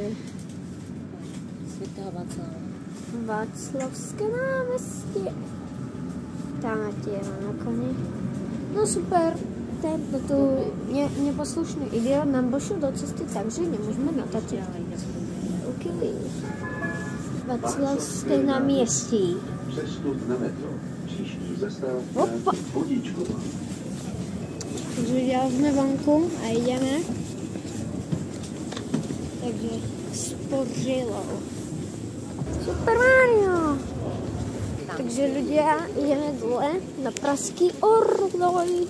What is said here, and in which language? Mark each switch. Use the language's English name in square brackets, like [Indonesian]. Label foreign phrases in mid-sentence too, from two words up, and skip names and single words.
[Slovak] Svätého Václava. Václavské námestie. Tam máte jeho na koni. No super. Tento tu neposlušný idiot nám vošiel do cesty, takže nemôžeme natáčať. OK. [Czech] Václavské náměstí. Přestup na metro. Příští zastávka Opa. Vodíčková. [Slovak] Takže už sme vonku a ideme. Takže spořilo. Super Mario! Takže ľudia, ideme dole na Pražský Orloj.